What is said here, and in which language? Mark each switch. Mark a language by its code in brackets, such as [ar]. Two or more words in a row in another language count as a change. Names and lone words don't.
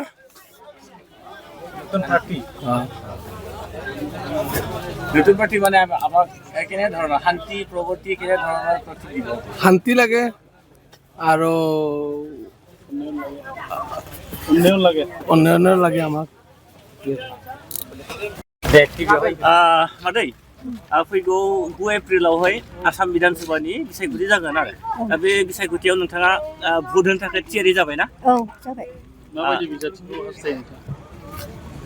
[as] নতুন প্ৰাৰ্থী নতুন প্ৰাৰ্থী মানে আমাক কেনে ধৰণৰ শান্তি প্ৰগতি কেনে ধৰণৰ প্ৰাৰ্থী দিব শান্তি লাগে আৰু উন্নয়ন লাগে আমাক [brx] मादै फैगौ 9 एप्रिलावहाय आसाम बिधानसभानि बिसायख'थि जागोन आरो दा बे बिसायख'थियाव नोंथाङा भोट होनो थाखाय थियारि जाबाय ना औ जाबाय माबायदि बिजाथिखौ हास्थायो नोंथाङा